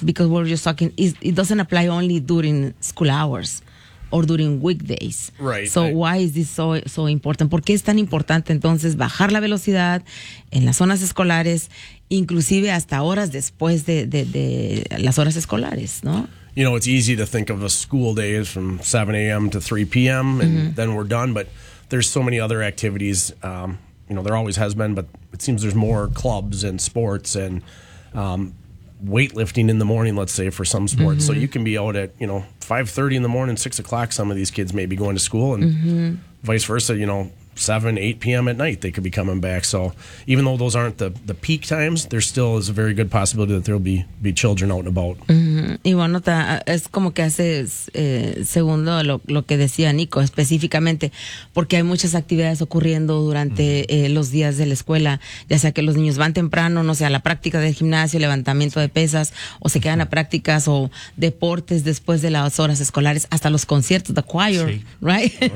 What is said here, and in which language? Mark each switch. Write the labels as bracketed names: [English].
[English] Because we're just talking, it doesn't apply only during school hours or during weekdays. Right. So why is this so important? [Spanish] ¿Por qué es tan importante entonces bajar la velocidad en las zonas escolares, inclusive hasta horas después de las horas escolares, ¿no? [English] You know, it's easy to think of a school day as from 7 a.m. to 3 p.m. and mm-hmm. then we're done, but there's so many other activities. You know, there always has been, but it seems there's more clubs and sports and weightlifting in the morning, let's say, for some sports. Mm-hmm. So you can be out at, you know, 5:30 in the morning, 6 o'clock, some of these kids may be going to school, and mm-hmm. vice versa, you know, 7-8 p.m. at night they could be coming back. So even though those aren't the peak times, there still is a very good possibility that there'll be children out and about. [Spanish] Mm-hmm. Y bueno, es como que hace segundo lo que decía Nico específicamente, porque hay muchas actividades ocurriendo durante mm-hmm. Los días de la escuela, ya sea que los niños van temprano, no sé, a la práctica del gimnasio, levantamiento de pesas, o se quedan mm-hmm. a prácticas o deportes después de las horas escolares, hasta los conciertos, [English] the choir, [Spanish] sí. [English] right?